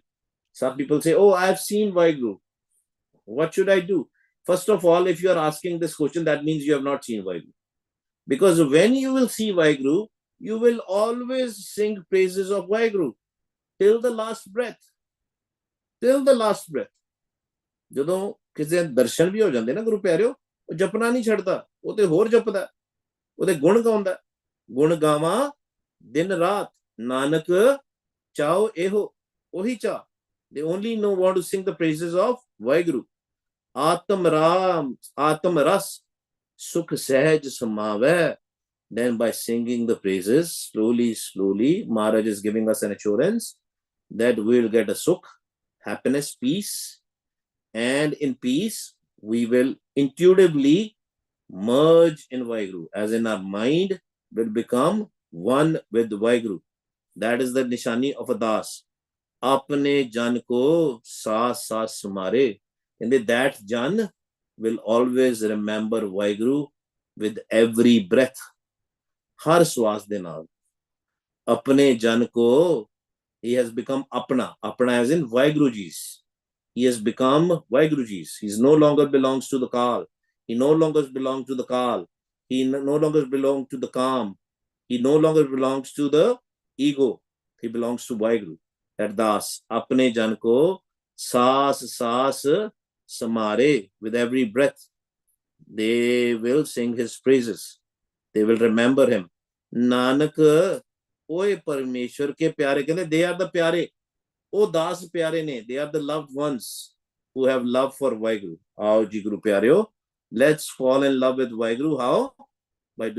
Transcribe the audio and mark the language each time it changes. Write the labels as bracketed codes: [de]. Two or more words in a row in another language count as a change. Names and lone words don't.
[en] Some people say, oh, I have seen Vaheguru. What should I do? First of all, if you are asking this question, that means you have not seen Vaheguru. Because when you will see Vaheguru, you will always sing praises of Vaheguru till the last breath. Till the last breath. [pa] ਜਦੋਂ ਕਿਸੇ ਦਰਸ਼ਨ ਵੀ ਹੋ ਜਾਂਦੇ ਨਾ ਗੁਰੂ ਪਿਆਰਿਓ, ਉਹ ਜਪਣਾ ਨਹੀਂ ਛੱਡਦਾ, ਉਹ ਤੇ ਹੋਰ ਜਪਦਾ, ਉਹਦੇ ਗੁਣ ਗਾਉਂਦਾ। ਗੁਣ ਗਾਵਾਂ ਦਿਨ ਰਾਤ, ਨਾਨਕ ਚਾਹੋ ਇਹੋ, ਉਹੀ ਚਾਹ। [en] They only want to sing the praises of Vaheguru. [pa] ਆਤਮ ਰਸ, ਸੁਖ ਸਹਜ ਸਮਾਵੇ. [en] Then by singing the praises, slowly, Maharaj is giving us an assurance that we will get a sukh, happiness, peace. And in peace, we will intuitively merge in Vaheguru, as in our mind will become one with Vaheguru. That is the nishani of a das. [pa] ਆਪਣੇ ਜਨ ਕੋ ਸਾਸ ਸਾਸ ਸੁਮਾਰੇ. [en] And that jan will always remember Vaheguru with every breath. [pa] ਹਰ ਸਵਾਸ ਦੇ ਨਾਲ। ਆਪਣੇ ਜਨ ਕੋ, [en] he has become apna. Apna as in Vaheguruji's. He has become Vaheguruji's. He no longer belongs to the Kal. He no longer belongs to the Kal. He no longer belongs to the Kam. He no longer belongs to the ego. He belongs to Vaheguru. That das, [pa] ਆਪਣੇ ਜਨ ਕੋ ਸਾਸ ਸਾਸ ਸਮਾਰੇ. [en] With every breath, they will sing his praises. They will remember him. [pa] ਨਾਨਕ, ਓਏ ਪਰਮੇਸ਼ਵਰ ਕੇ ਪਿਆਰੇ, [en] they are the pyare. Oh, [pa] ਦਾਸ ਪਿਆਰੇ ਨੇ, [en] they are the loved ones who have love for Vaheguru. [pa] ਆਓ ਜੀ ਗੁਰੂ ਪਿਆਰਿਓ, [en] let's fall in love with Vaheguru. How?